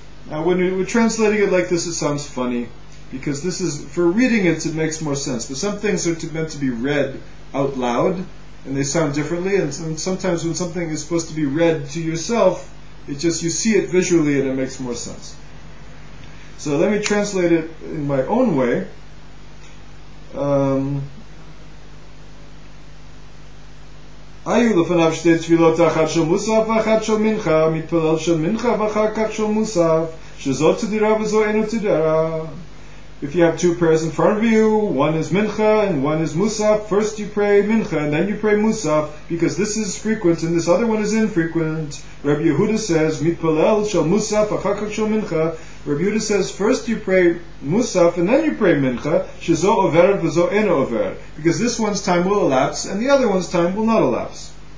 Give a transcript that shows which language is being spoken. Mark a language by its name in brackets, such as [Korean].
[English] Now when we're translating it like this, it sounds funny, because this is, for reading it makes more sense, but some things are meant to be read out loud, and they sound differently, and sometimes when something is supposed to be read to yourself, it just, you see it visually and it makes more sense. So let me translate it in my own way. [Hebrew] היו לפניו שתי תפילות, אחת של מוסף ואחת של מנחה, מתפלל של מנחה ואחר כך של מוסף, שזאת תדירה וזו אינו תדירה. [English] If you have 2 prayers in front of you, one is mincha and one is musaf, first you pray mincha and then you pray musaf, because this is frequent and this other one is infrequent. Rabbi Yehuda says, [Hebrew] mitpalel shel musaf achar kach shel mincha. [English] Rabbi Yehuda says, first you pray musaf and then you pray mincha, [Hebrew] shezo overet v'zo eno overet, [English] because this one's time will elapse and the other one's time will not elapse.